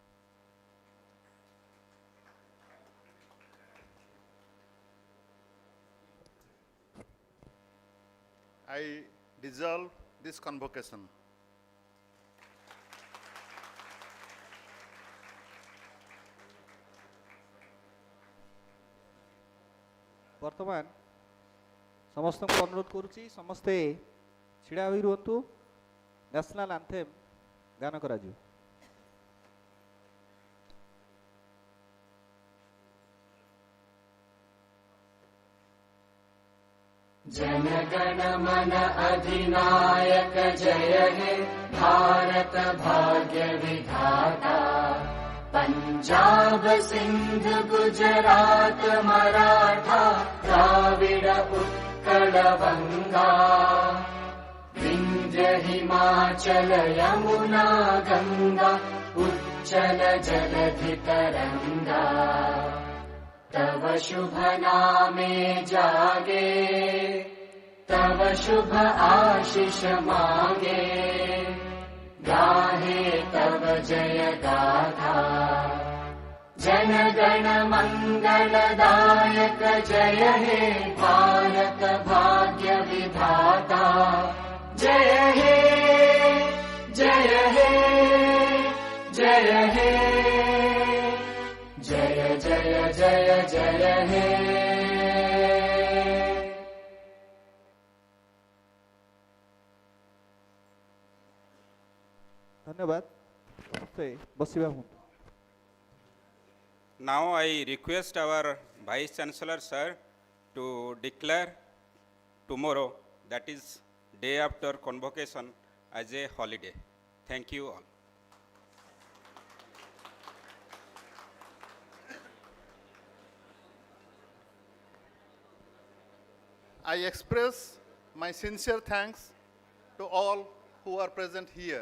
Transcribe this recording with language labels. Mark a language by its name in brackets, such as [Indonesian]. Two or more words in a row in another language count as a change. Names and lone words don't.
[English] I dissolve this convocation. [Odia] ବର୍ତ୍ତମାନ ସମସ୍ତଙ୍କୁ ଅନୁରୋଧ କରୁଛି ସମସ୍ତେ ଛିଡ଼ା ହୋଇ ରୁହନ୍ତୁ। [English] National Anthem [Odia] ଗାନ କରାଯିବ। [Bangla] জন গণ মন অধিনায়ক জয় হে ভারত ভাগ্য বিধাতা। পঞ্জাব সিন্ধ গুজরাট মরাঠা দ্রাবিড় উৎকল বঙ্গ। বিন্ধ্য হিমাচল যমুনা গঙ্গা উচ্ছল জলধি তরঙ্গ। তব শুভ নামে জাগে তব শুভ আশিস মাগে। গাহে তব জয় গাথা জন গণ মঙ্গলদায়ক জয় হে ভারত ভাগ্য বিধাতা। জয় হে জয় হে জয় হে জয় জয় জয় জয় হে। [Odia] ଧନ୍ୟବାଦ। ସମସ୍ତେ ବସିବା ହୁଅନ୍ତୁ। [English] Now I request our Vice Chancellor, sir, to declare tomorrow, that is day after convocation, as a holiday. Thank you all. I express my sincere thanks to all who are present here.